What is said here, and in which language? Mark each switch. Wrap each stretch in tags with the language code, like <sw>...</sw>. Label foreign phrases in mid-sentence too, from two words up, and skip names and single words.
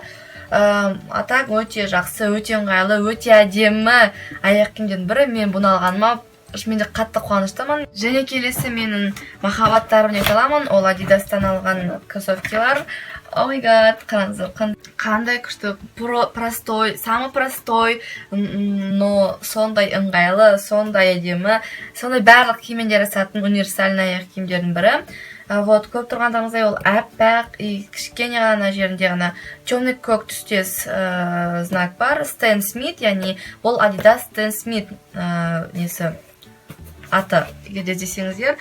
<kk>Атак өте жақсы, өте ыңғайлы, өте әдемі аяқ киімдердің бірі. Мен бұны алғаныма шынымен де қатты қуаныштымын. Және келесі менің махаббаттарым деп аламын. Ол Adidas'тан алған кроссовкилар. Ой гад, қараңыздар, қандай күшті,</kk> <ru>простой, самый простой, но</ru> <kk>сондай ыңғайлы, сондай әдемі, сондай барлық киіммен жарасатын универсальный аяқ киімдердің бірі. Вот, көп тұрғандағыңыздай ол әппақ, кішкене ғана жерінде ғана темный көк түстес знак бар. Stan Smith, яғни бұл Adidas Stan Smith несі аты, егерде десеңіздер.</kk>